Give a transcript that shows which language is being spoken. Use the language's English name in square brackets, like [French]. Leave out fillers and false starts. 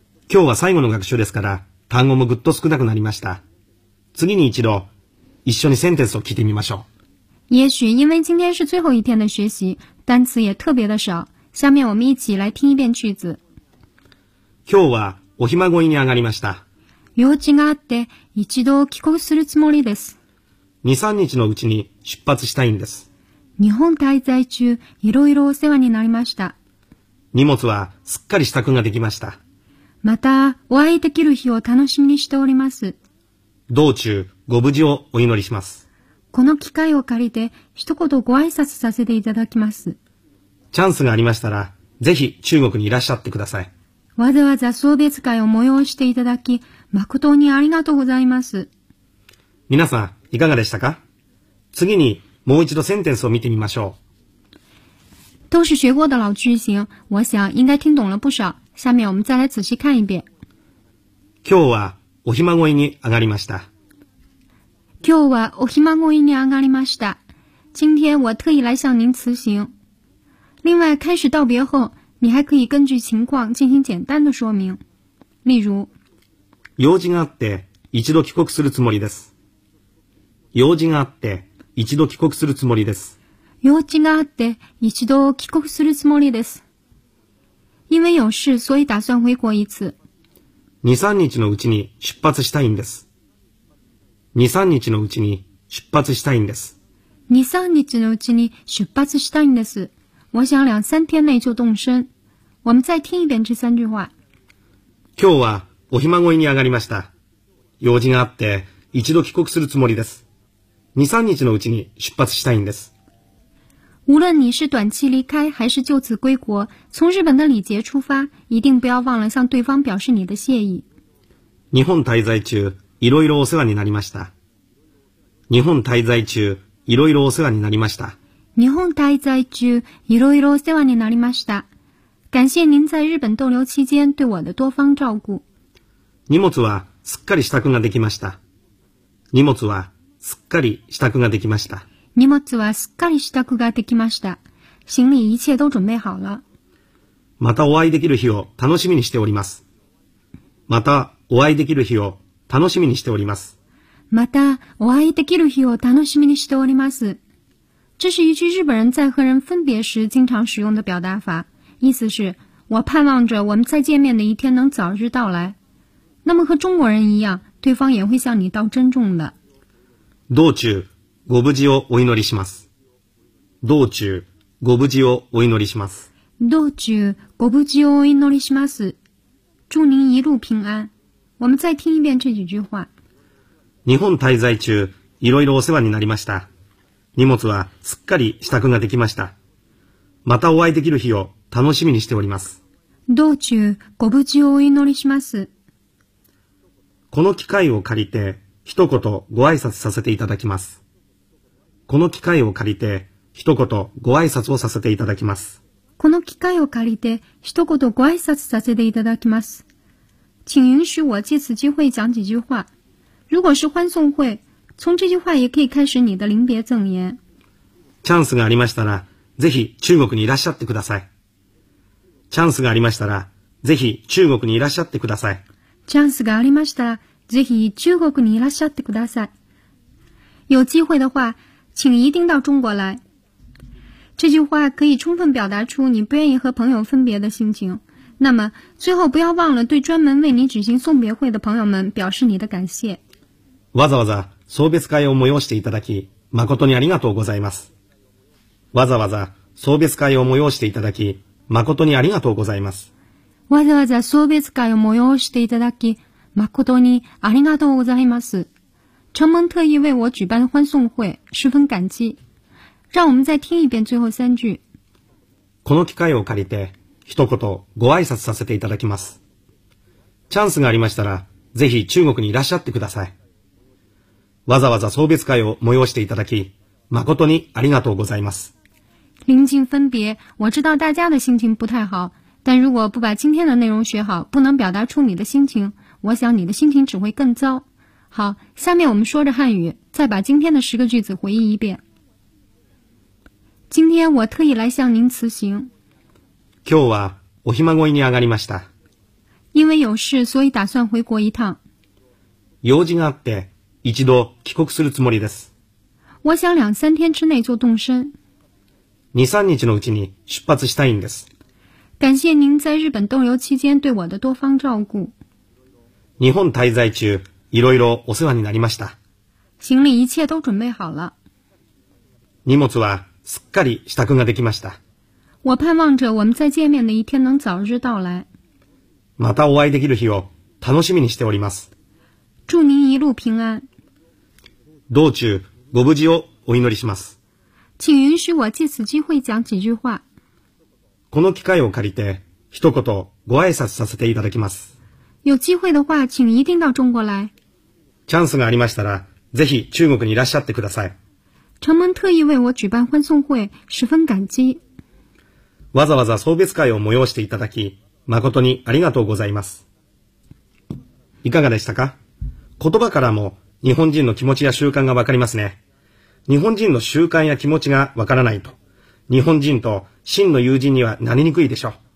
[Japanese] 今日は最後の学習ですから、単語もぐっと少なくなりました。次に一度、一緒にセンテンスを聞いてみましょう。 [Chinese] 也许因为今天是最后一天的学习，单词也特别的少。下面我们一起来听一遍句子。 [Japanese] 今日はおひまごいに上がりました。用事があって一度帰国するつもりです。二三日のうちに出発したいんです。日本滞在中いろいろお世話になりました。荷物はすっかり支度ができました。またお会いできる日を楽しみにしております。道中ご無事をお祈りします。この機会を借りて一言ご挨拶させていただきます。チャンスがありましたら、ぜひ中国にいらっしゃってください。わざわざ送別会を催していただき、誠にありがとうございます。皆さん、いかがでしたか？次にもう一度センテンスを見てみましょう。 [Chinese] 都是学过的老句型、我想应该听懂了不少。下面我们再来仔细看一遍。 [Japanese] 今日はおひまごいに上がりました。今日はおひまごいに上がりました。 [Chinese] 今天我特意来向您辞行。另外、开始道别后、你还可以根据情况进行简单的说明。例如、 [Japanese] 用事があって一度帰国するつもりです。用事があって一度帰国するつもりです。用事があって一度帰国するつもりです。 [Chinese] 因为有事、所以打算回国一次。 [Japanese] 二三日のうちに出発したいんです。二三日のうちに出発したいんです。二三日のうちに出発したいんです。 [Chinese] 我想两三天内就动身。我们再听一遍这三句话。 [Japanese] 今日はおひまごいに上がりました。用事があって一度帰国するつもりです。二三日のうちに出発したいんです。 [Chinese] 无论你是短期离开还是就此归国，从日本的礼节出发，一定不要忘了向对方表示你的谢意。 [Japanese] 日本滞在中。いろいろお世話になりました。日本滞在中、いろいろお世話になりました。日本滞在中、いろいろお世話になりました。 [Chinese] 感謝您在日本逗留期間对我的多方照顾。 [Japanese] 荷物はすっかり支度ができました。荷物はすっかり支度ができました。荷物はすっかり支度ができました。 [Chinese] 行李一切都准备好了。 [Japanese] またお会いできる日を楽しみにしております。またお会いできる日を楽しみにしております。またお会いできる日を楽しみにしております。 [Chinese] 这是一句日本人在和人分别时经常使用的表达法，意思是我盼望着我们再见面的一天能早日到来。那么和中国人一样，对方也会向你道珍重的。 [Japanese] 道中ご無事をお祈りします。道中ご無事をお祈りします。道中ご無事をお祈りします。 [Chinese] 祝您一路平安。我们再听一遍这几句话。 [Japanese] 日本滞在中、いろいろお世話になりました。荷物はすっかり支度ができました。またお会いできる日を楽しみにしております。道中ご無事をお祈りします。この機会を借りて一言ご挨拶させていただきます。この機会を借りて一言ご挨拶をさせていただきます。この機会を借りて一言ご挨拶させていただきます。 [Chinese] 请允许我借此机会讲几句话。如果是欢送会，从这句话也可以开始你的临别赠言。 [Japanese] チャンスがありましたら、ぜひ中国にいらっしゃってください。チャンスがありましたら、ぜひ中国にいらっしゃってください。チャンスがありましたら、ぜひ中国にいらっしゃってください。 [Chinese] 有机会的话，请一定到中国来。这句话可以充分表达出你不愿意和朋友分别的心情。那么最后不要忘了对专门为你举行送别会的朋友们表示你的感谢。 [Japanese] わざわざ送別会を催していただき誠にありがとうございます。わざわざ送別会を催していただき誠にありがとうございます。わざわざ送別会を催していただき誠にありがとうございます。 [Chinese] 承蒙特意为我举办欢送会，十分感激。让我们再听一遍最后三句。 [Japanese] この機会を借りて一言ご挨拶させていただきます。チャンスがありましたらぜひ中国にいらっしゃってください。わざわざ送別会を催していただき誠にありがとうございます。 [Chinese] 臨近分別、我知道大家的心情不太好、但如果不把今天的内容学好、不能表达出你的心情、我想你的心情只会更糟。好、下面我们说着汉语、再把今天的十个句子回忆一遍。今天我特意来向您辞行。 [Japanese] 今日はお暇乞いに上がりました。 [Chinese] 因为有事、所以打算回国一趟。 [Japanese] 用事があって、一度帰国するつもりです。 [Chinese] 我想两三天之内就动身。 [Japanese] 二三日のうちに出発したいんです。 [Chinese] 感谢您在日本逗留期间对我的多方照顾。 [Japanese] 日本滞在中、いろいろお世話になりました。 [Chinese] 行李一切都准备好了。 [Japanese] 荷物はすっかり支度ができました。 [Chinese] 我盼望着我们再见面的一天能早日到来。 [Japanese] またお会いできる日を楽しみにしております。 [Chinese] 祝您一路平安。 [Japanese] 道中ご無事をお祈りします。 [Chinese] 请允许我借此机会讲几句话。 [Japanese] この機会を借りて一言ご挨拶させていただきます。 [Chinese] 有机会的话，请一定到中国来。 [Japanese] チャンスがありましたら、ぜひ中国にいらっしゃってください。 [Chinese] 承蒙特意为我举办欢送会，十分感激。 [Japanese] わざわざ送別会を催していただき、誠にありがとうございます。いかがでしたか？言葉からも日本人の気持ちや習慣がわかりますね。日本人の習慣や気持ちがわからないと、日本人と真の友人にはなりにくいでしょう。